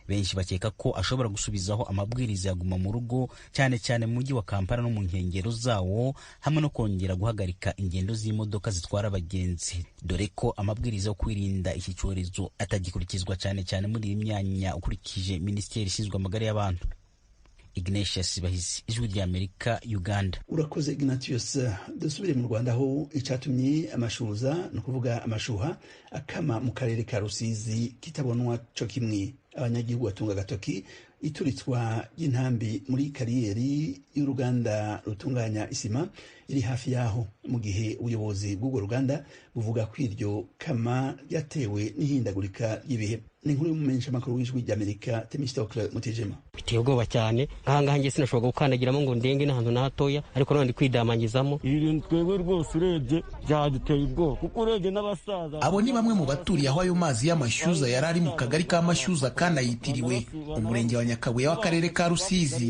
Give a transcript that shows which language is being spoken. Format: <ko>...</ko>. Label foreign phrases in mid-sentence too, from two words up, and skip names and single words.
<rw>Benshi bakeka ko ashobora gusubizaho amabwiriza yaguma mu rugo, cyane cyane mu mujyi wa Kampala no mu nkengero zawo, hamwe no kongera guhagarika ingendo z'imodoka zitwara abagenzi, dore ko amabwiriza yo kwirinda iki cyorezo atagikurikizwa cyane cyane muri iyi myanya, ukurikije Minisiteri ishinzwe amagara y'abantu. Ignatius Bahizi, Ijwi ry'Amerika, Uganda.</rw> <rn>Urakoze Ignatius. Dusubire mu Rwanda aho icatumye amashuza no kuvuga amashuha akama mu karere ka Rusizi kitabonwa co kimwe. Abanyagihugu batunga gatoki ituritswa y'intambi muri kariyeri y'uruganda rutunganya isima iri hafi yaho, mu gihe ubuyobozi bw'ubwo ruganda buvuga ko iryo kama ryatewe n'ihindagurika ry'ibihe. Ni inkuru y'umumenyesha makuru w'Ijwi ry'Amerika Temistokle Mutijema.</rn> <rw>Biteye ubwoba cyane, nk'ahangaha njye sinashobora gukandagiramo ngo ndenge n'ahantu na hatoya, ariko none ndi kwidamangizamo. Ibintu twebwe rwose urebye byaduteye ubwoba, kuko urebye n'abasaza. Abo ni bamwe mu baturiye aho ayo mazi y'amashyuza yari ari mu kagari ka Mashyuza kandi ayitiriwe umurenge wa Nyakabuye w'akarere ka Rusizi.</rw>